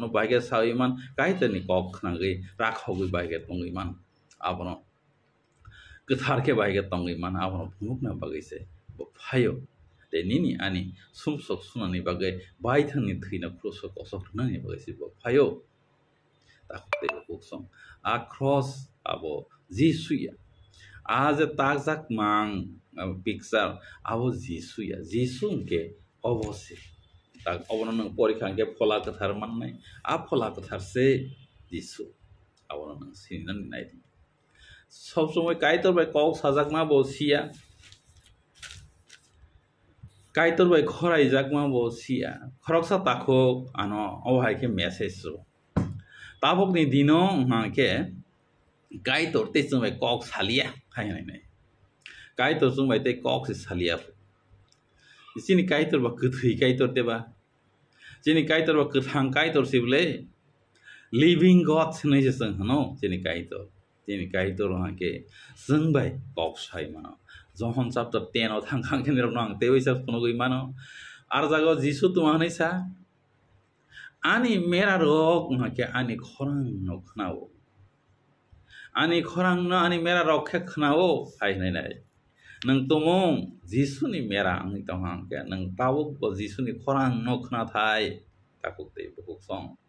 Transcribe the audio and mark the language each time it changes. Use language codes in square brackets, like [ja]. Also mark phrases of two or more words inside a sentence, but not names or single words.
[trp] baige saiman kaitoni kok khnangai rakhogoi baige tongiman abono kathar ke baige tongiman abono phunukna bagaise bo phayo de nini ani sumsok sunani bagai baithani thina krusok osok nani bagaise bo phayo takte buksong a cross abo jisuya आज ताकजाक mang picture abo jisuya jisungke obose tak obono nang porikha ke phola kathar mannai a phola kathar se jisu abono nang sinan nai [bn] সব সময় [trp] kaitor bai kok sajak ma bo sia kaitor bai khorai jak ma bo sia khoroksa takhok ano obhai ke message so tabok ni dino ha ke kaitor te sumai kok salia hai nai kaitor sumai te kok se salia sini kaitor ba kuthui kaitor te ba sini kaitor ba kuthang kaitor sibule [en] living god [trp] sinai se sang no sini kaitor ha ke sungbai kok sai mano John chapter 10 o thang khang ke nirok nang te wisa puno goi mano ar jago jisu tuma hanai sa ani mera rok ha ke ani khorang no khnao ani khorang na ani mera rokhe khnao hai nai nang tomong jisu ni mera ang tong hang ke nang tawuk bo jisu ni khorang no khna thai takuk te bukuk song